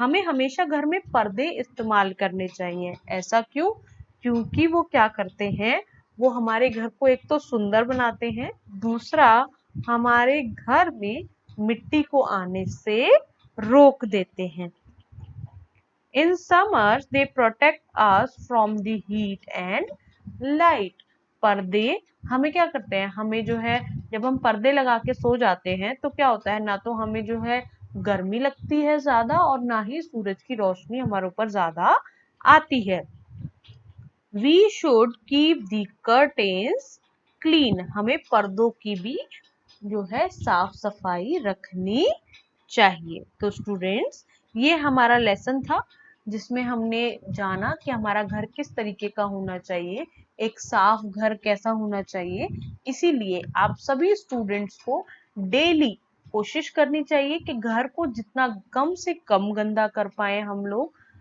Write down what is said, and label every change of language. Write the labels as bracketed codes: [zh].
[hi] हमें हमेशा घर में पर्दे इस्तेमाल करने चाहिए। ऐसा क्यों? क्योंकि वो क्या करते हैं, वो हमारे घर को एक तो सुंदर बनाते हैं, दूसरा हमारे घर में मिट्टी को आने से रोक देते हैं। [en] In summers they protect us from the heat and light। [hi] पर्दे हमें क्या करते हैं, हमें जो है जब हम पर्दे लगा के सो जाते हैं तो क्या होता है, ना तो हमें जो है गर्मी लगती है ज्यादा और ना ही सूरज की रोशनी हमारे ऊपर ज्यादा आती है। [en] We should keep the curtains clean। [hi] हमें पर्दों की भी जो है साफ सफाई रखनी चाहिए। तो स्टूडेंट्स, ये हमारा लेसन था जिसमें हमने जाना कि हमारा घर किस तरीके का होना चाहिए, एक साफ घर कैसा होना चाहिए। इसीलिए आप सभी स्टूडेंट्स को डेली कोशिश करनी चाहिए कि घर को जितना कम से कम गंदा कर पाए हम लोग।